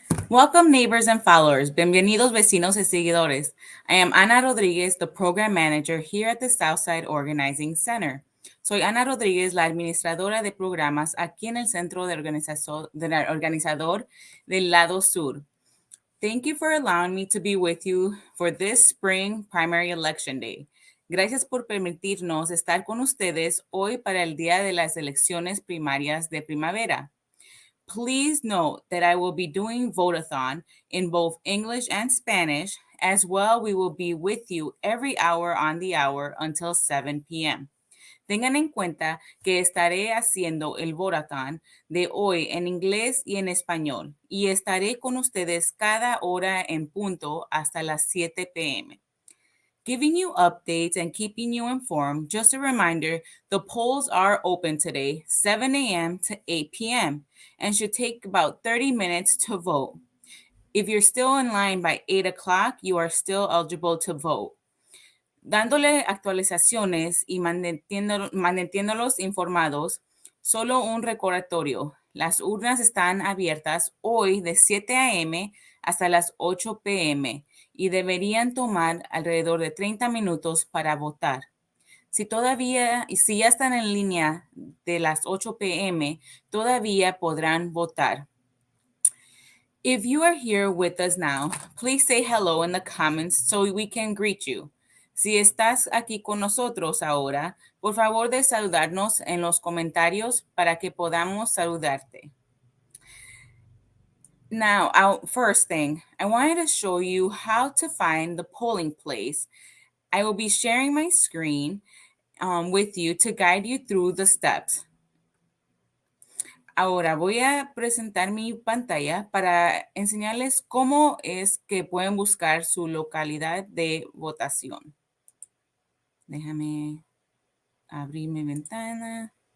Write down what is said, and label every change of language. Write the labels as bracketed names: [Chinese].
[English] Welcome, neighbors and followers. [Spanish] Bienvenidos, vecinos y seguidores. [English] I am Ana Rodriguez, the program manager here at the Southside Organizing Center. [Spanish] Soy Ana Rodriguez, la administradora de programas aquí en el centro de organizador del lado sur. [English] Thank you for allowing me to be with you for this spring primary election day. [Spanish] Gracias por permitirnos estar con ustedes hoy para el día de las elecciones primarias de primavera. [English] Please note that I will be doing Vote-A-Thon in both English and Spanish. As well, we will be with you every hour on the hour until 7 p.m. [Spanish] Tengan en cuenta que estaré haciendo el Vote-A-Thon de hoy en inglés y en español y estaré con ustedes cada hora en punto hasta las 7 p.m. [English] Giving you updates and keeping you informed. Just a reminder, the polls are open today, 7 a.m. to 8 p.m., and should take about 30 minutes to vote. If you're still in line by 8 o'clock, you are still eligible to vote. [Spanish] Dándole actualizaciones y manteniéndolos informados, solo un recordatorio. Las urnas están abiertas hoy de 7 a.m. hasta las 8 p.m. y deberían tomar alrededor de 30 minutos para votar. Si ya están en línea de las 8 p.m., todavía podrán votar. [English] If you are here with us now, please say hello in the comments so we can greet you. [Spanish] Si estás aquí con nosotros ahora, por favor de saludarnos en los comentarios para que podamos saludarte. [English] Now, first thing, I wanted to show you how to find the polling place. I will be sharing my screen with you to guide you through the steps. [Spanish] Ahora voy a presentar mi pantalla para enseñarles cómo es que pueden buscar su localidad de votación. Déjame abrir mi ventana.